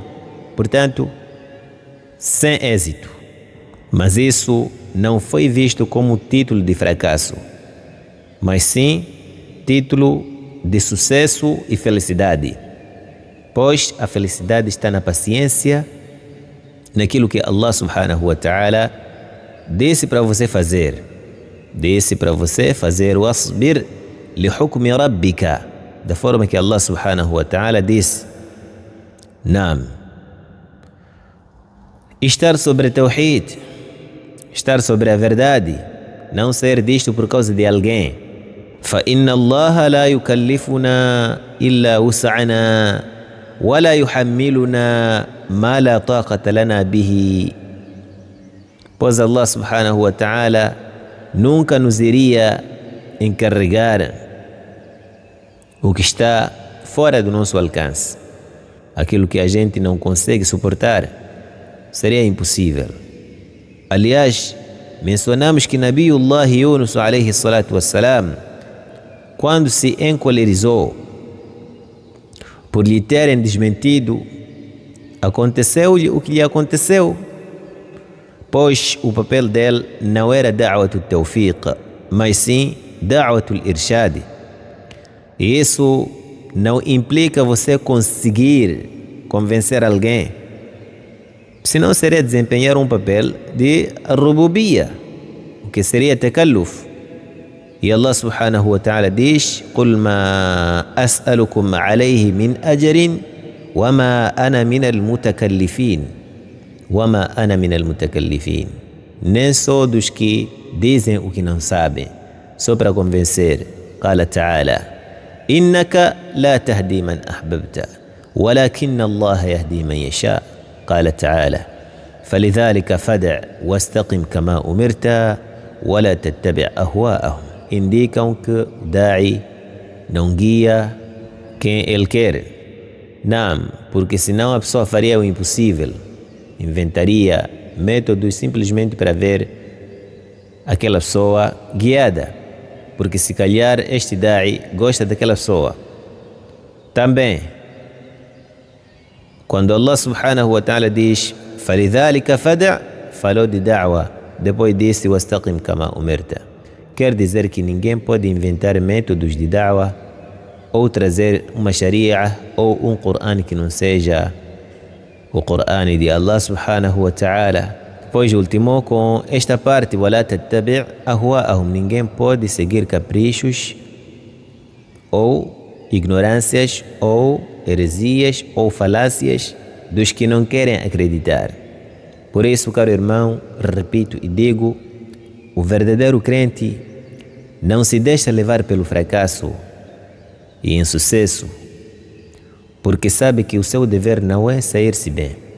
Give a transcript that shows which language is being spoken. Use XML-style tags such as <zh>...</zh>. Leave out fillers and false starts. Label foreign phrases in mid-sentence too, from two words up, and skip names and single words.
<pt>Portanto, sem êxito. Mas isso não foi visto como título de fracasso, mas sim título de sucesso e felicidade. Pois a felicidade está na paciência, naquilo que Allah</pt> <ar>سبحانه وتعالى</ar> <pt>disse para você fazer. Disse para você fazer</pt> <ar>واصبر لحكم ربك,</ar> <pt>da forma que Allah</pt> <ar>سبحانه وتعالى</ar> <pt>disse. Naam. Estar sobre tawhid, estar sobre a verdade, não ser disto por causa de alguém.</pt> <ar>فإن الله لا يكلفنا إلا وسعنا ولا يحملنا ما لا طاقة لنا به.</ar> <pt>Pois Allah</pt> <ar>سبحانه وتعالى</ar> <pt>nunca nos iria encarregar o que está fora do nosso alcance. Aquilo que a gente não consegue suportar seria impossível. Aliás, mencionamos que Nabiullah Yunus</pt> <ar>عليه الصلاة والسلام,</ar> <pt>quando se encolerizou por lhe terem desmentido, aconteceu-lhe o que lhe aconteceu, pois o papel dele não era</pt> <ar>دعوة التوفيق,</ar> <pt>mas sim</pt> <ar>دعوة الإرشاد.</ar> <pt>E isso não implica você conseguir convencer alguém, senão seria desempenhar um papel de rububiyya, o que seria takalluf. E Allah</pt> <ar>سبحانه وتعالى</ar> <pt>diz:</pt> <ar>قُلْ مَا أَسْأَلُكُمْ عَلَيْهِ مِنْ أَجْرٍ وَمَا أَنَا مِنَ الْمُتَكَلِّفِينَ. وَمَا أَنَا مِنَ الْمُتَكَلِّفِينَ.</ar> <pt>Nem sou dos que dizem o que não sabem, só para convencer.</pt> <ar>قال تعالى: إِنَّكَ لَا تَهْدِي مَنْ أَحْبَبْتَ وَلَكِنَّ اللَّهَ يَهْدِي مَنْ يَشَاءُ. قال تعالى: فلذلك فدع واستقم كما أمرت ولا تتبع أهواءهم.</ar> <pt>Indicam que o da'i não guia quem ele quer. Não, porque senão a pessoa faria o impossível, inventaria métodos simplesmente para ver aquela pessoa guiada, porque se calhar este da'i gosta daquela pessoa. Também, quando Allah</pt> <ar>سبحانه وتعالى</ar> <pt>diz</pt> <ar>فَلِذَلِكَ فَدَعْ,</ar> <pt>falou de da'wa, depois disse</pt> <ar>وَاسْتَقِمْ كَمَا أُمِرْتَ.</ar> <pt>Quer dizer que ninguém pode inventar métodos de da'wa ou trazer uma sharia ou um Qur'an que não seja o Qur'an de Allah</pt> <ar>سبحانه وتعالى.</ar> <pt>Depois ultimou com esta parte:</pt> <ar>وَلَا تَتَّبِعْ أَهْوَاءَهُم.</ar> <pt>Ninguém pode seguir caprichos ou ignorâncias ou heresias ou falácias dos que não querem acreditar. Por isso, caro irmão, repito e digo, o verdadeiro crente não se deixa levar pelo fracasso e insucesso, porque sabe que o seu dever não é sair-se bem</pt>